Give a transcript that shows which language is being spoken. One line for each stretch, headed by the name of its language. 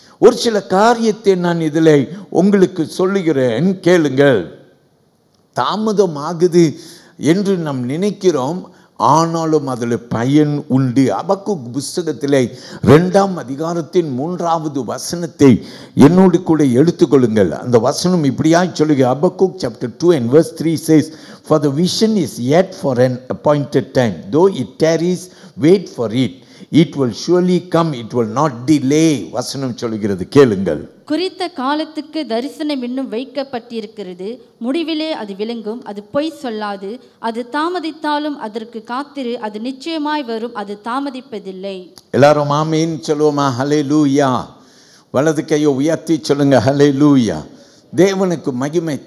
Tamil: ஒரு சில காரியத்தை நான் இதில் உங்களுக்கு சொல்லுகிறேன், கேளுங்கள். தாமதமாகுது என்று நாம் நினைக்கிறோம், ஆனாலும் அதில் பயன் உண்டு. அபக்கூக் புஸ்தகத்திலே 2ஆம் அதிகாரத்தின் 3வது வசனத்தை என்னோடு கூட எடுத்துக்கொள்ளுங்கள். அந்த வசனம் இப்படியாய் சொல்லுங்க.
English: அபக்கூக் chapter 2 and verse 3 says, "For the vision is yet for an appointed time. Though it tarries, wait for it. It will surely come, it will not delay."
Tamil: வசனம் சொல்லுகிறது, கேளுங்கள். குறித்த காலத்துக்கு தரிசனம் இன்னும் வைக்கப்பட்டிருக்கிறது. முடிவிலே அது விளங்கும், அது பொய் சொல்லாது. அது தாமதித்தாலும் அதற்கு காத்திரு, அது நிச்சயமாய் வரும், அது தாமதிப்பதில்லை. எல்லாரும் ஆமீன் சொல்லுவோமா? ஹல்லேலூயா. வலது கையை உயர்த்தி சொல்லுங்க, ஹல்லேலூயா. தேவனுக்கு மகிமை.